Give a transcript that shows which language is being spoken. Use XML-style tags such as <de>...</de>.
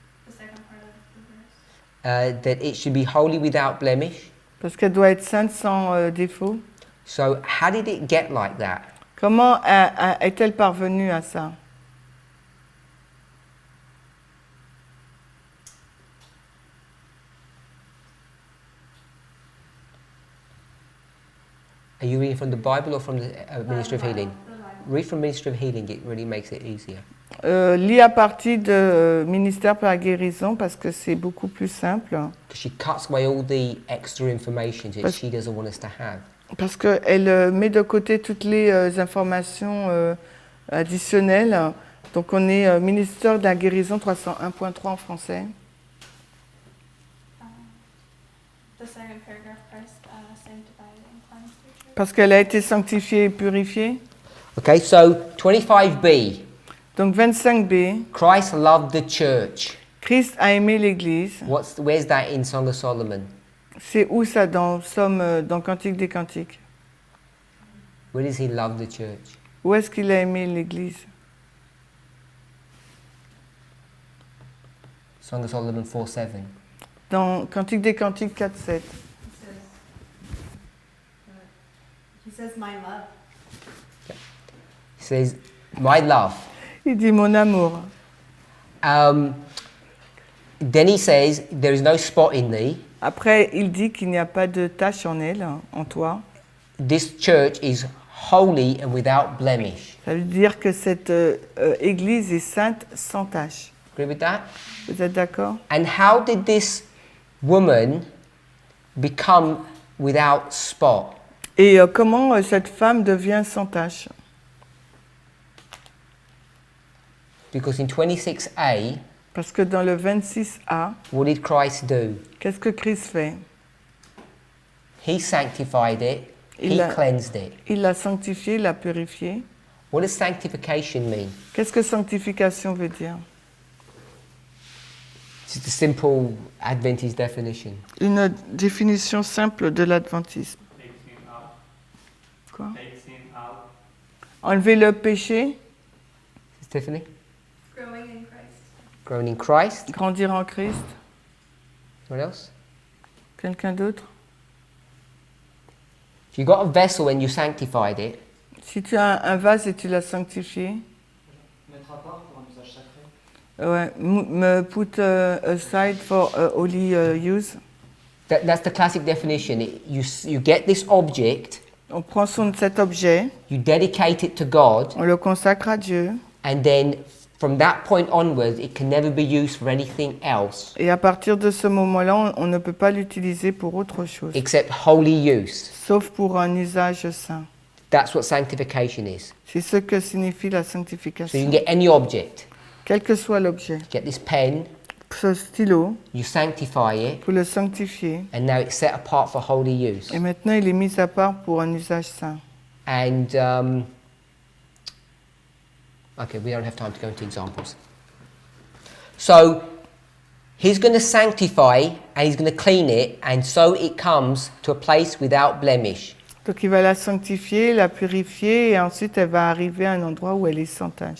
<en>The second part of the verse. That it should be holy without blemish.</en> <fr>Parce qu'elle doit être sainte sans défaut.</fr> <en>So how did it get like that?</en> <fr>Comment est-elle parvenue à ça?</fr> <en>Are you reading from the Bible or from the Ministry of Healing? The Bible. Read from Ministry of Healing, it really makes it easier.</en> <fr>Lis à partir de ministère par la guérison parce que c'est beaucoup plus simple.</fr> <en>Because she cuts away all the extra information that</en> <fr>Parce-</fr> <en>she doesn't want us to have.</en> <fr>Parce qu'elle met de côté toutes les informations additionnelles. Donc on est ministère de la guérison 301.3 en français.</fr> <en>The second paragraph, Christ sanctified and cleansed the church.</en> <fr>Parce qu'elle a été sanctifiée et purifiée.</fr> <en>Okay, so 25b.</en> <fr>Donc 25b,</fr> <en>Christ loved the church.</en> <fr>Christ a aimé l'Église.</fr> <en>Where's that in Song of Solomon?</en> <fr>C'est où ça dans Somme, dans Cantique des Cantiques?</fr> <en>Where does he love the church?</en> <fr>Où est-ce qu'il a aimé l'Église?</fr> <en>Song of Solomon 4:7.</en> <fr>Dans Cantique des Cantiques 4.7.</fr> <en>He says, my love. He says, "My love."</en> <fr>Il dit mon amour.</fr> <en>Then he says, "There is no spot in thee."</en> <fr>Après, il dit qu'il n'y a pas de tache en elle, en toi.</fr> <en>This church is holy and without blemish.</en> <fr>Ça veut dire que cette Église est sainte sans tache.</fr> <en>Agree with that?</en> <fr>Vous êtes d'accord?</fr> <en>And how did this woman become without spot?</en> <fr>Et comment cette femme devient sans tache?</fr> <en>Because in 26a,</en> <fr>Parce que dans le 26a,</fr> <en>what did Christ do?</en> <fr>qu'est-ce que Christ fait?</fr> <en>He sanctified it, he</en> <fr>Il a-</fr> <en>cleansed it.</en> <fr>Il l'a sanctifié, il l'a purifié.</fr> <en>What does sanctification mean?</en> <fr>Qu'est-ce que sanctification veut dire?</fr> <en>It's a simple Adventist definition.</en> <fr>Une définition simple de l'adventisme.</fr> <en>Take sin out.</en> <fr>Quoi?</fr> <en>Take sin out.</en> <fr>Enlever le péché,</fr> <en>Tiffany? Growing in Christ. Growing in Christ.</en> <fr>grandir en Christ.</fr> <en>What else?</en> <fr>Quelqu'un d'autre?</fr> <en>If you got a vessel and you sanctified it,</en> <fr>Si tu as un vase et tu l'as sanctifié, Mettre à part pour un usage sacré. ouais,</fr> <en>me put aside for holy use. that's the classic definition. You get this object,</en> <fr>On prend cet objet,</fr> <en>you dedicate it to God,</en> <fr>on le consacre à Dieu,</fr> <en>and then from that point onwards, it can never be used for anything else</en> <fr>et à partir de ce moment-là, on ne peut pas l'utiliser pour autre chose,</fr> <en>except holy use.</en> <fr>sauf pour un usage saint.</fr> <en>That's what sanctification is.</en> <fr>C'est ce que signifie la</fr> <en>So you</en> <fr>sanctification.</fr> <en>can get any object.</en> <fr>Quel que soit l'objet,</fr> <en>Get this pen,</en> <fr>ce stylo,</fr> <en>you sanctify it,</en> <fr>pour le sanctifier,</fr> <en>and now it's set apart for holy use.</en> <fr>et maintenant il est mis à part pour un usage saint.</fr> <en>And okay, we don't have time to go into examples. So he's going to sanctify and he's going to clean it, and so it comes to a place without blemish.</en> <fr>Donc il va la sanctifier, la purifier, et ensuite elle va arriver à un endroit où elle est sans tache.</fr>